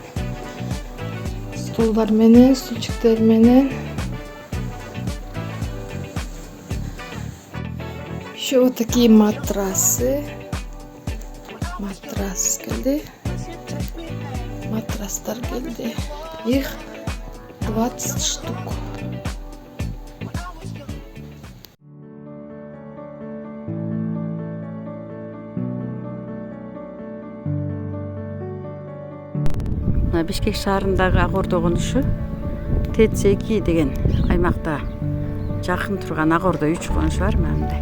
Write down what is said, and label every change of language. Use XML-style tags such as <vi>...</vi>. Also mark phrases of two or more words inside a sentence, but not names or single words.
<ky>Столдар менен, стульчиктер менен.</ky> <ru>Еще вот такие матрасы.</ru> <ky>Матрас келди. Матрастар келди.</ky> <ru>Их 20 штук.</ru> <ky>Бишкек шаарындагы Агордо конушу ТЦ2 деген аймакта жакын турган Агордо 3 конушу бар мындай.</ky>